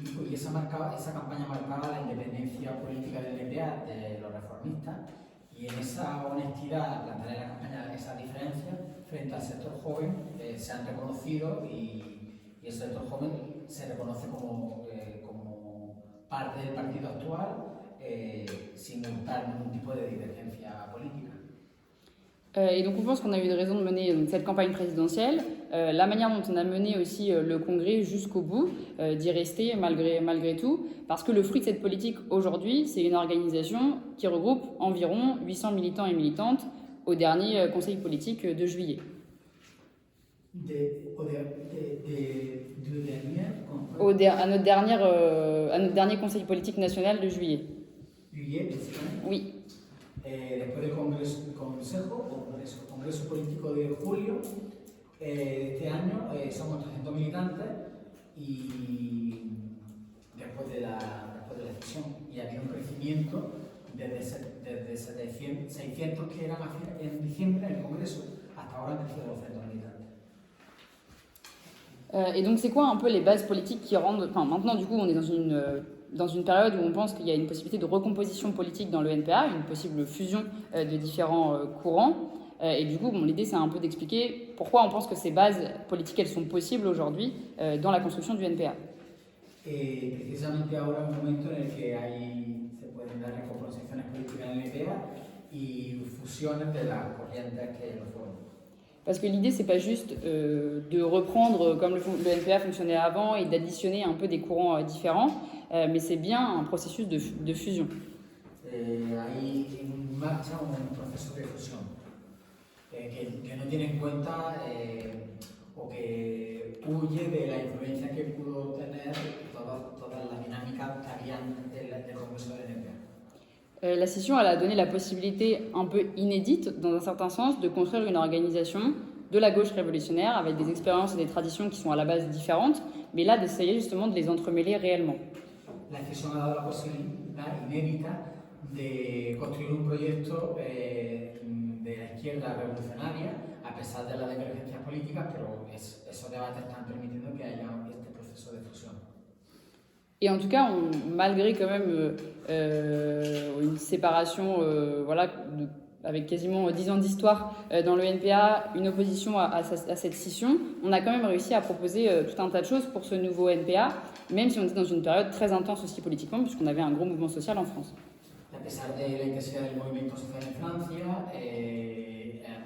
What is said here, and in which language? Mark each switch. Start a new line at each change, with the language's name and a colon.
Spanish: y esa campaña marcaba la independencia política del NPA, de los reformistas, y en esa honestidad, plantear en la campaña esa diferencia frente al sector joven, se han reconocido y el sector joven se reconoce como parte del partido actual sin buscar ningún tipo de divergencia política.
French: Et donc on pense qu'on a eu raison de mener cette campagne présidentielle, la manière dont on a mené aussi le Congrès jusqu'au bout, d'y rester malgré tout, parce que le fruit de cette politique aujourd'hui, c'est une organisation qui regroupe environ 800 militants et militantes au dernier conseil politique de juillet. À notre dernier conseil politique national de juillet. Juillet, oui.
Spanish: Después del Congreso Político de julio de este año, somos 300 militantes y después de la decisión y ha habido un crecimiento desde 600 que eran en diciembre en el Congreso hasta ahora han crecido 200 militantes.
French: Et donc c'est quoi un peu les bases politiques qui rendent... Enfin maintenant du coup on est dans une période où on pense qu'il y a une possibilité de recomposition politique dans le NPA, une possible fusion de différents courants. Et du coup, l'idée, c'est un peu d'expliquer pourquoi on pense que ces bases politiques, elles sont possibles aujourd'hui dans la construction du NPA.
Spanish: Et precisamente ahora un momento en el que se pueden dar recomposiciones políticas en el NPA y fusiones de las corrientes que lo forman.
French: Parce que l'idée, c'est pas juste de reprendre comme le NPA fonctionnait avant et d'additionner un peu des courants différents, mais c'est bien un processus de fusion.
Spanish: Hay en marcha un proceso de fusión que no tiene en cuenta o que huye de la influencia que pudo tener todas las dinámicas que habían del Congreso del NPA.
French: La scission, elle a donné la possibilité un peu inédite, dans un certain sens, de construire une organisation de la gauche révolutionnaire avec des expériences et des traditions qui sont à la base différentes, mais là d'essayer justement de les entremêler réellement.
Spanish: La scission a dado la posibilidad inédita de construire un proyecto de la izquierda revolucionaria, a pesar de las divergencias políticas, pero esos debates están permitiendo que haya este proceso de fusión.
French: Et en tout cas, malgré quand même une séparation avec quasiment 10 ans d'histoire dans le NPA, une opposition à cette scission, on a quand même réussi à proposer tout un tas de choses pour ce nouveau NPA, même si on était dans une période très intense aussi politiquement, puisqu'on avait un gros mouvement social en France.
Spanish: A pesar de la intensidad del movimiento social en Francia, el